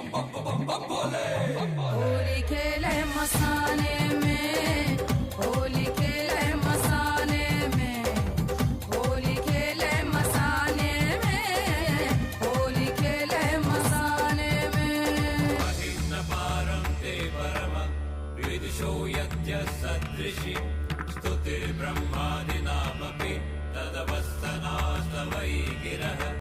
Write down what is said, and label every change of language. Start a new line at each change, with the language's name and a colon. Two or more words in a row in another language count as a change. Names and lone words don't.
Hindi: होली खेले मसाने में। होली खेले मसाने में। होली खेले मसाने में। होली खेले मसाने में।
Sanskrit: पारं ते परम विदिशो यद्य सदृशि स्तुतिर्ब्रह्मादिनामपि तदवस्थनास्तवै गिरः।